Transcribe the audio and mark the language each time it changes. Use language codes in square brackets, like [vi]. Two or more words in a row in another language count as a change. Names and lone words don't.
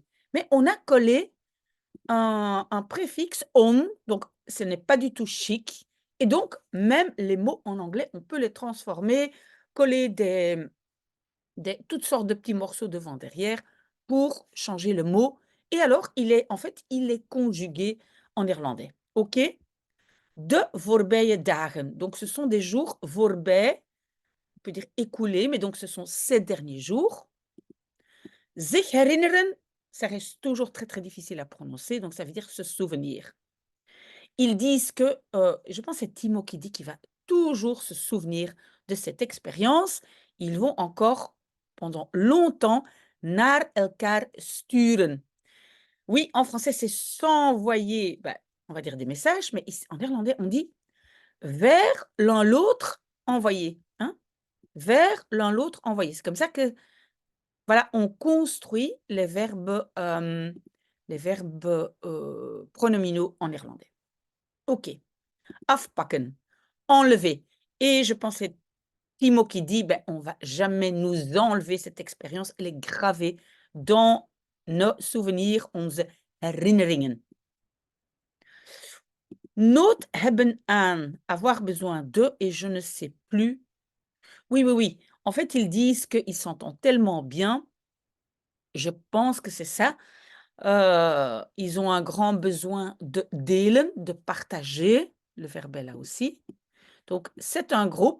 [fr] Mais on a collé un préfixe on, donc ce n'est pas du tout chic. Et donc, même les mots en anglais, on peut les transformer, coller toutes sortes de petits morceaux devant, derrière, pour changer le mot. Et alors, il est conjugué en irlandais. [nl] OK? De voorbije dagen. [fr] Donc, ce sont des jours voorbij, on peut dire écoulés, mais donc ce sont ces derniers jours. [nl] Zich herinneren, [fr] ça reste toujours très, très difficile à prononcer, donc ça veut dire se souvenir. Ils disent que, je pense que c'est Timo qui dit qu'il va toujours se souvenir de cette expérience. Ils vont encore, pendant longtemps, [nl] naar elkaar sturen. [fr] Oui, en français, c'est s'envoyer, on va dire des messages, mais ici, en néerlandais, on dit vers l'un l'autre envoyer, hein? Vers l'un l'autre envoyer. C'est comme ça que, voilà, on construit les verbes, les verbes pronominaux en néerlandais. OK. Afpakken, enlever. Et je pense que c'est Timo qui dit, ben, on va jamais nous enlever cette expérience, elle est gravée dans nos souvenirs, [nl] onze herinneringen. Nood hebben aan, [fr] avoir besoin de, et je ne sais plus. Oui, oui, oui. En fait, ils disent qu'ils s'entendent tellement bien. Je pense que c'est ça. Ils ont un grand besoin de delen, de partager. Le verbe est là aussi. Donc, c'est un groupe.